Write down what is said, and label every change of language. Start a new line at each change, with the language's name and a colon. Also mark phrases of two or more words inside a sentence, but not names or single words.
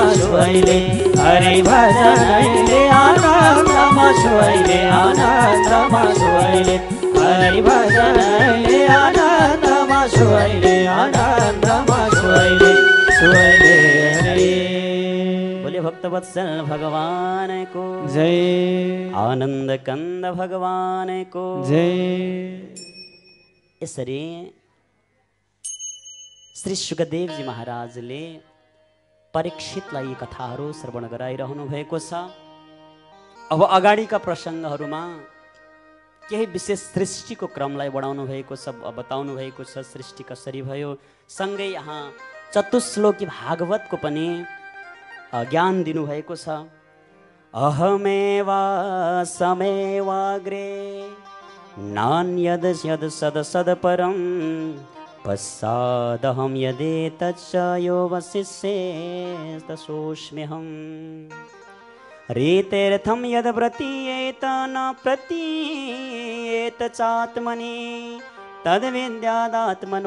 Nepali: छु अहिले हरि भजनैले आनन्दमा छु अहिले आनन्दमा छु अहिले हरि भजनैले आनन्दमा छु अहिले आनन्दमा छु अहिले हरि बोले भक्तवत्सल भगवान को जय आनन्द कंद भगवान को जय यसरी श्री सुखदेवजी महाराजले परीक्षितलाई यी कथाहरू श्रवण गराइरहनु भएको छ। अब अगाडिका प्रसङ्गहरूमा केही विशेष सृष्टिको क्रमलाई बढाउनु भएको छ, बताउनु भएको छ सृष्टि कसरी भयो। सँगै यहाँ चतुश्लोकी भागवतको पनि ज्ञान दिनुभएको छ।
Sanskrit: अहमेवा समेवाग्रे नान्यद यद सद सद परम पश्चादहं यदेतच्च यो वशिष्येस्तसोऽस्म्यहं रीतेऽर्थं यद् प्रतीयेत न प्रतीयेत चात्मनि तद्विद्यादात्मनो